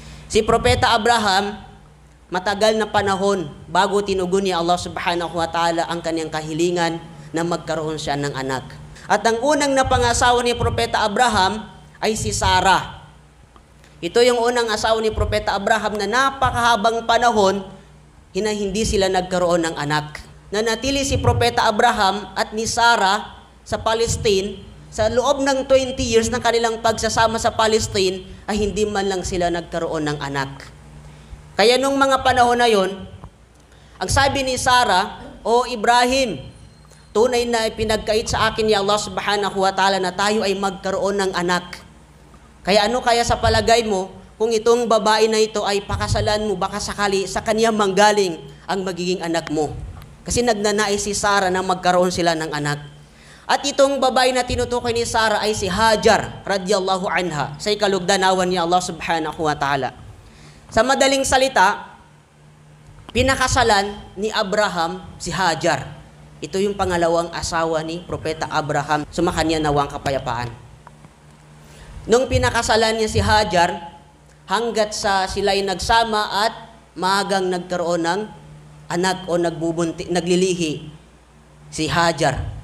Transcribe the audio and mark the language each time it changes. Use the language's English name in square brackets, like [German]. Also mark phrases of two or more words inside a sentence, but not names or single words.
[Filipino] Si Propeta Abraham, matagal na panahon bago tinugon ni Allah [Arabic] سبحانه وتعالى [Filipino] ang kanyang kahilingan na magkaroon siya ng anak. At ang unang napangasawa ni Propeta Abraham ay si Sarah. Ito yung unang asawa ni Propeta Abraham na napakahabang panahon hindi sila nagkaroon ng anak. Nanatili si Propeta Abraham at ni Sarah sa Palestine. Sa loob ng 20 years ng kanilang pagsasama sa Palestine, ay hindi man lang sila nagkaroon ng anak. Kaya nung mga panahon na yon, ang sabi ni Sarah, "O Ibrahim, tunay na ipinagkait sa akin ni Allah [Arabic] سبحانه وتعالى [Filipino] na tayo ay magkaroon ng anak. Kaya ano kaya sa palagay mo, kung itong babae na ito ay pakasalan mo, baka sakali sa kanya manggaling ang magiging anak mo." Kasi nagnanais si Sarah na magkaroon sila ng anak. At itong babae na tinutukoy ni Sarah ay si Hajar [Arabic] رضي الله عنها [Filipino] sa ikalugdanawan ni Allah [Arabic] سبحانه وتعالى. [Filipino] Sa madaling salita, pinakasalan ni Abraham si Hajar. Ito yung pangalawang asawa ni Propeta Abraham. Sumakanya nawang kapayapaan. Nung pinakasalan niya si Hajar, hanggat sa sila'y nagsama at maagang nagkaroon ng anak o naglilihi si Hajar.